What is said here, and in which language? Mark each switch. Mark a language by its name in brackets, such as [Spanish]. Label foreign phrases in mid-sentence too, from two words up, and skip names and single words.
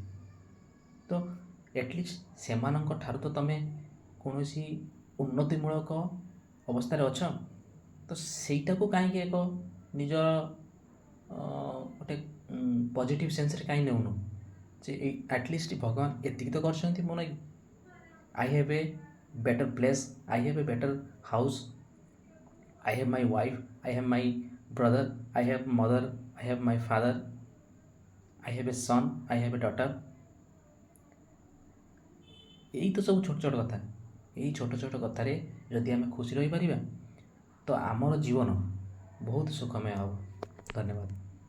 [Odia] ତ ଆଟଲିଷ୍ଟ ସେମାନଙ୍କ ଠାରୁ ତ ତମେ କୌଣସି ଉନ୍ନତିମୂଳକ ଅବସ୍ଥାରେ ଅଛ। ତ ସେଇଟାକୁ କାହିଁକି ଏକ ନିଜର ଗୋଟେ [English] positive senseରେ [Odia] କାହିଁକି ନେଉନ ଯେ ଆଟଲିଷ୍ଟ ଭଗବାନ ଏତିକି ତ କରିଛନ୍ତି ମୋ ଲାଗି। [English] I have a better place, I have a better house, I have my wife, I have my brother, I have mother, I have my father, I have a son, I have a daughter। [Odia] ଏଇ ତ ସବୁ ଛୋଟ ଛୋଟ କଥା। ଏଇ ଛୋଟ ଛୋଟ କଥାରେ ଯଦି ଆମେ ଖୁସି ରହିପାରିବା ତ ଆମର ଜୀବନ ବହୁତ ସୁଖମୟ ହେବ। ଧନ୍ୟବାଦ।